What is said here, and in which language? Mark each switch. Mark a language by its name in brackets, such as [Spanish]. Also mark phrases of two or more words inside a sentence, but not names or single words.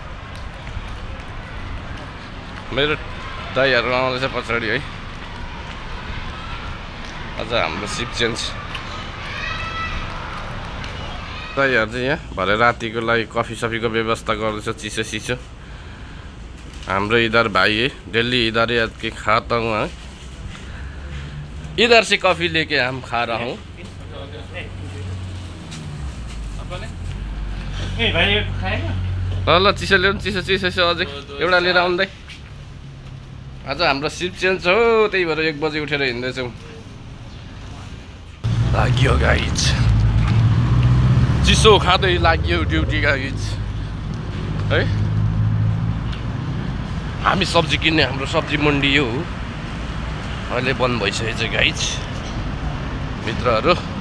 [Nepali] मेरो दाइहरू आउँदैछ पछाडि है आज हाम्रो [English] shift change [Nepali] दाइहरू चाहिँ यहाँ भरे रातिको लागि कफी सफीको व्यवस्था गर्दैछ चिसो चिसो हाम्रो [Hindi] इधर भाइ है दिल्ली इधर के खाता हूँ है इधर से कॉफी लेके हम खा रहा हूँ [Nepali] ल चिसो ल्याउनु चिसो चिसो अझै एउटा लिएर आउँदै आज हाम्रो [English] shift change [Nepali] हो त्यही भएर 1 बजे उठेर हिँड्दैछौँ लाग्यो गाइज चिसो खाँदै लाग्यो ड्युटी गाइज है हामी सब्जी किन्ने हाम्रो सब्जी मन्डी यो हो अहिले बन्द भइसकेको छ गाइज मित्रहरू